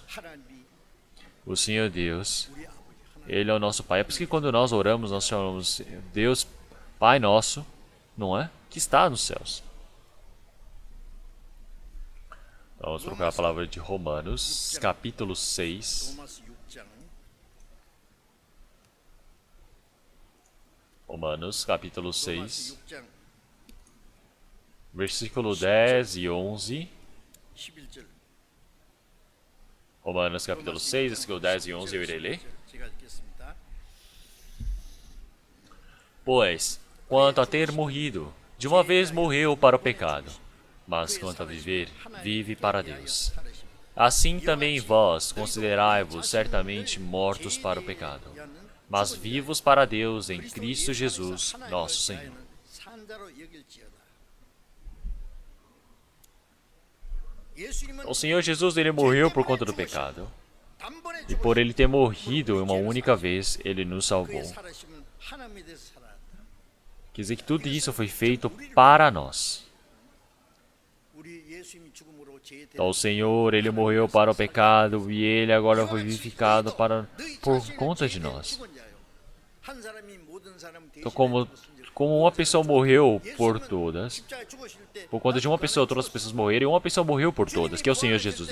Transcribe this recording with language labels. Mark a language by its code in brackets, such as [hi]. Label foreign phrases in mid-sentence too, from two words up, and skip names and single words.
[pt] O Senhor Deus, ele é o nosso Pai. É por isso que quando nós oramos, nós chamamos Deus Pai nosso, não é? Que está nos céus. Vamos procurar a palavra de Romanos, capítulo 6. [ko] 로마서 6장 [pt] Romanos, capítulo [ko] 로마서 6, 6장 [pt] versículo 10 e 11. [ko] 11절 [pt] Romanos, capítulo 6, versículo 10 e 11, eu irei ler. [ko] 제가 읽겠습니다. [pt] Pois, quanto a ter morrido, de uma vez morreu para o pecado, mas quanto a viver, vive para Deus. Assim também vós considerai-vos certamente mortos para o pecado, mas vivos para Deus em Cristo Jesus, nosso Senhor. [ko] 산자로 여길지어다. [pt] O Senhor Jesus, ele morreu por conta do pecado, [ko] 단번에 [pt] e por ele ter morrido uma única vez, ele nos salvou. [ko] 그의 살아심은 하나님에 대해서 살아났다. [pt] Quer dizer que tudo isso foi feito para nós. [ko] 우리 예수님이 죽음으로 죄에 [pt] Então, o Senhor, ele morreu para o pecado e ele agora foi vivificado por conta de nós. Então, como uma pessoa morreu por todas, por conta de uma pessoa, todas as pessoas morreram, e uma pessoa morreu por todas, que é o Senhor Jesus.